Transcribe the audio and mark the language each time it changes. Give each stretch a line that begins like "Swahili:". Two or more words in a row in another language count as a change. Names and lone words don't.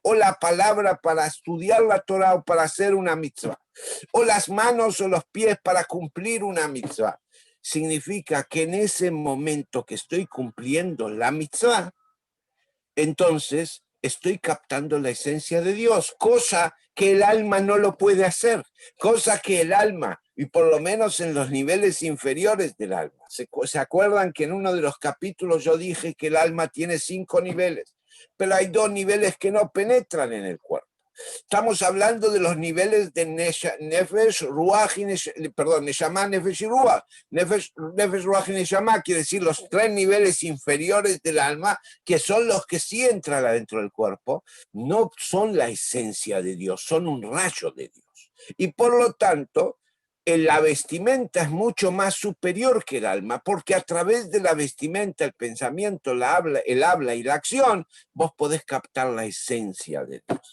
Spanish: o la palabra para estudiar la Torah o para hacer una mitzvah, o las manos o los pies para cumplir una mitzvah, significa que en ese momento que estoy cumpliendo la mitzvah, entonces estoy captando la esencia de Dios, cosa que el alma no lo puede hacer, cosa que el alma, y por lo menos en los niveles inferiores del alma. ¿Se acuerdan que en uno de los capítulos yo dije que el alma tiene 5 niveles, pero hay 2 niveles que no penetran en el cuerpo? Estamos hablando de los niveles de Nefesh, Ruach y Neshama, Nefesh y Ruach. Nefesh, Ruach y Neshama quiere decir los 3 niveles inferiores del alma, que son los que sí entran adentro del cuerpo, no son la esencia de Dios, son un rayo de Dios. Y por lo tanto, la vestimenta es mucho más superior que el alma, porque a través de la vestimenta, el pensamiento, el habla y la acción, vos podés captar la esencia de Dios.